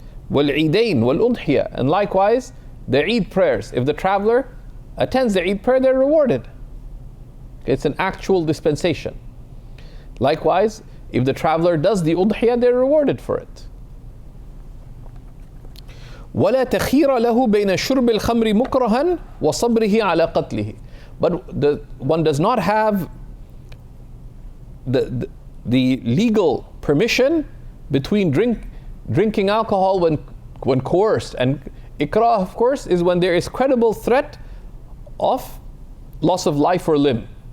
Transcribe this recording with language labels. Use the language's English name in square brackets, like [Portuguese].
[Arabic] والعيدين والأضحية, [English] and likewise the Eid prayers, if the traveler attends the Eid prayer, they're rewarded. It's an actual dispensation. Likewise, if the traveler does the udhiyah, they're rewarded for it. [Arabic] ولا تخير له بين شرب الخمر مكرها وصبره على قتله. [English] But one does not have the legal permission between drinking alcohol when coerced. And ikrah, of course, is when there is credible threat of loss of life or limb.